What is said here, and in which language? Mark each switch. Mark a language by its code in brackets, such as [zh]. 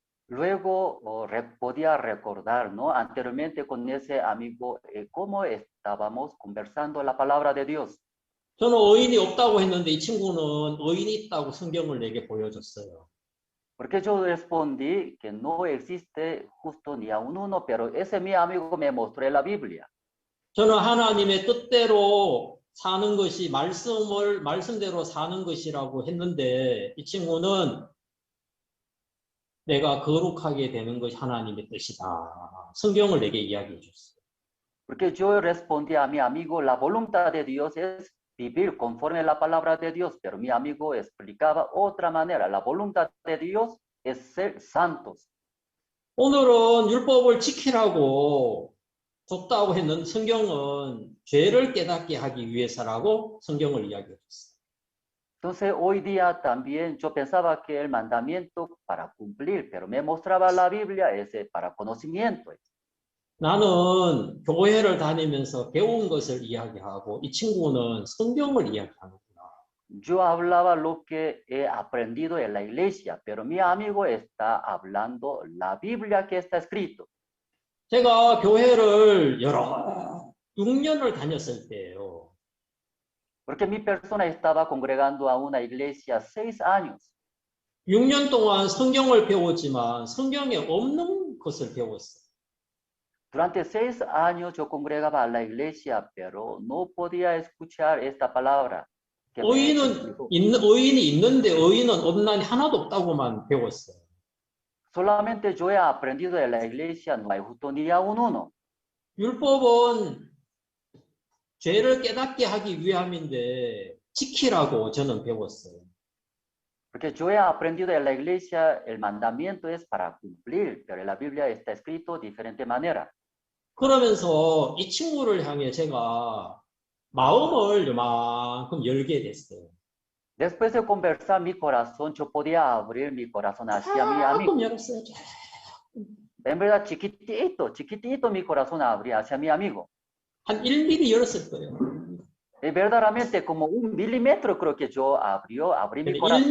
[es] Luego podía recordar, ¿no? Anteriormente con ese amigo, cómo estábamos conversando la palabra de Dios. [ko] 저는 의인이 없다고 했는데 이 친구는 의인이 있다고 성경을 내게 보여줬어요. [es] Porque yo respondí que no existe justo ni a uno, pero ese mi amigo me mostró la Biblia. [ko] 저는 하나님의 뜻대로 사는 것이 말씀대로 사는 것이라고 했는데 이 친구는 내가 거룩하게 되는 것이 하나님의 뜻이다. 성경을 내게 이야기해 줬어요. [es] Porque yo respondí a mi amigo, la voluntad de Dios es vivir conforme a la palabra de Dios, pero mi amigo explicaba otra manera. La voluntad de Dios es ser santos. [ko] 오늘은 율법을 지키라고 줬다고 했는 성경은 죄를 깨닫게 하기 위해서라고 성경을 이야기해 줬어요. [es] Entonces hoy día también yo pensaba que el mandamiento para cumplir, pero me mostraba la Biblia ese para conocimiento. [ko] 나는 교회를 다니면서 배운 것을 이야기하고 이 친구는 성경을 이야기하는구나. [es] Yo hablaba lo que he aprendido en la iglesia, pero mi amigo está hablando la Biblia que está escrito. [ko] 제가 교회를 6년을 다녔을 때예요. [es] Porque mi persona estaba congregando a una iglesia 6 años. [ko] 6년 동안 성경을 배웠지만 성경에 없는 것을 배웠어요. [es] Durante 6 años yo congregaba a la iglesia, pero no podía escuchar esta palabra. que me dijo. [ko] 의인이 있는데 의인은 없나니 하나도 없다고만 배웠어요. [es] Solamente yo he aprendido de la iglesia, no hay justo ni aún uno. [ko] 율법은 죄를 깨닫게 하기 위함인데 지키라고 저는 배웠어요. [es] Porque yo he aprendido de la iglesia, el mandamiento es para cumplir, pero en la Biblia está escrito de diferente manera. [ko] 그러면서 이 친구를 향해 제가 마음을 요만큼 열게 됐어요. [es] Después de conversar mi corazón, yo podía abrir mi corazón hacia mi amigo. [ko] 조금 열었어요. [es] En verdad, chiquitito mi corazón abría hacia mi amigo. [ko] 한 1mm 열었을 거예요. [es] Y verdaderamente, como 1 milímetro creo que yo abrí mi corazón.